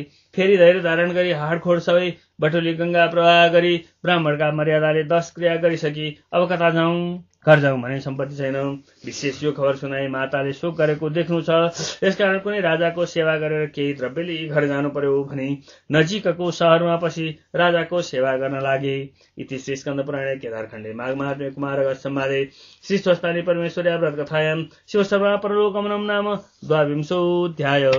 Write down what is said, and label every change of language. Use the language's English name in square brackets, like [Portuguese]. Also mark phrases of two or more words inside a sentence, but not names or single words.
[Nepali] फेरि धैर्य धारण गरी हाडखोड सबै बटुली गंगा प्रवाह गरी ब्राह्मणका मर्यादाले 10 क्रिया गरिसकी। अब कता जाउँ? घर जाउँ भने सम्पत्ति छैन। विशेष यो खबर सुनाई माताले शोक गरेको देख्नु छ, यसकारण कुनै राजाको सेवा गरेर केही द्रव्य लिई घर जानु पर्यो भनी नजिकको शहरमा पसी राजाको सेवा गर्न लागे। [Sanskrit] इति श्री स्कन्द पुराणे केदारखण्डे माघ महात्म्ये कुमार संवादे श्री स्वस्तानि परमेश्वर्या व्रत कथायां शिव शर्मा परलोकगमनम् नाम 12 अध्याय।